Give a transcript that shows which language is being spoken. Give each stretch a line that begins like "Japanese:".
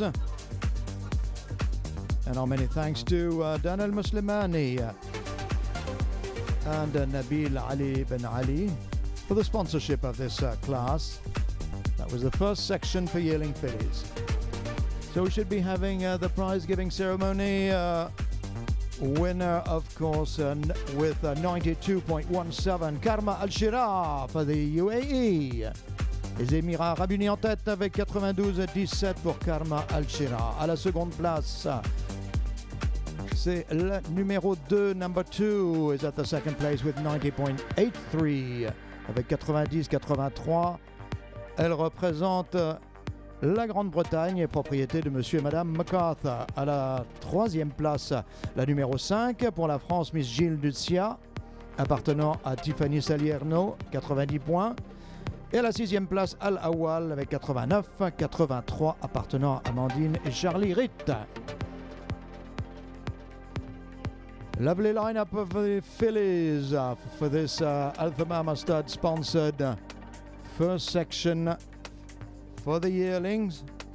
English: And our many thanks to Daniel Muslimani and Nabil Ali Ben Ali for the sponsorship of this class. That was the first section for yearling fillies. So we should be having the prize giving ceremony. Winner, of course, with 92.17, Karma Al-Shira for the UAE.
French: Les Émirats Arabes Unis en tête avec 92-17 pour Karma Al-Shira. À la seconde place, c'est le numéro 2,
English: number 2, is at the second place with 90.83
French: avec 90-83. Elle représente la Grande-Bretagne, propriété de monsieur et madame MacArthur. À la troisième place, la numéro 5 pour la France, Miss Gilles Ducia, appartenant à Tiffany Salierno, 90 points. Et à la sixième place, Al-Awal avec 89, 83 appartenant à Amandine et Charlie Ritt.
English: Lovely lineup of the fillies for this Alphamama stud sponsored first section for the yearlings.